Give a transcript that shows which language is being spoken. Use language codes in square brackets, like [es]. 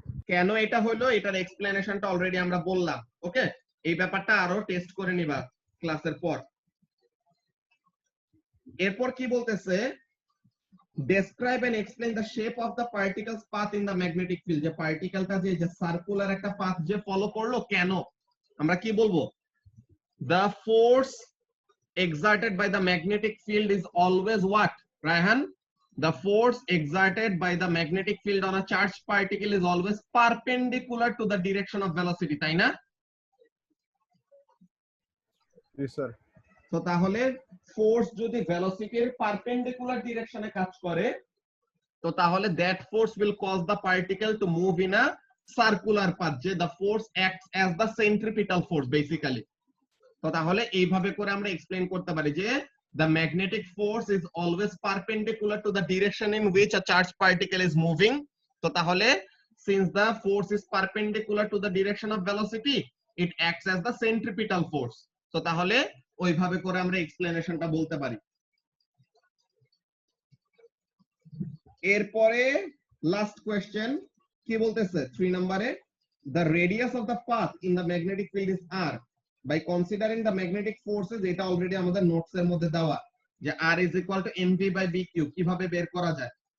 [bn] কেন এটা হলো, এটার এক্সপ্লেনেশনটা অলরেডি আমরা বললাম। ওকে, এই ব্যাপারটা আরো টেস্ট করে নিবা ক্লাসের পর। এরপর কি বলতেছে, [en] describe and explain the shape of the particles path in the magnetic field, [bn] যে পার্টিকেলটা যে সার্কুলার একটা পাথ যে ফলো করলো কেন, আমরা কি বলবো? [en] The force exerted by the magnetic field is always what, Raihan? The force exerted by the magnetic field on a charged particle is always perpendicular to the direction of velocity, [bn] তাই না? জি sir. তো তাহলে force যদি ভেলোসিটির perpendicular ডিরেকশনে কাজ করে, [en] তো তাহলে that force will cause the particle to move in a circular path, যে the force acts as the centripetal force basically. [bn] তো তাহলে এইভাবে করে আমরা এক্সপ্লেইন করতে পারি যে [en] the magnetic force is always perpendicular to the direction in which a charged particle is moving. [bn] তো তাহলে [en] since the force is perpendicular to the direction of velocity, it acts as the centripetal force. [bn] তো তাহলে ওইভাবে করে আমরা এক্সপ্লেনেশনটা বলতে পারি। এরপরে লাস্ট কোশ্চেন কি বলতেছে 3 নম্বরে, [en] the radius of the path in the magnetic field is r by considering the magnetic forces, [bn] এটা অলরেডি আমাদের নোটস এর মধ্যে দেওয়া, যে [en] r is equal to mv by bq, [bn] কিভাবে বের করা যায়?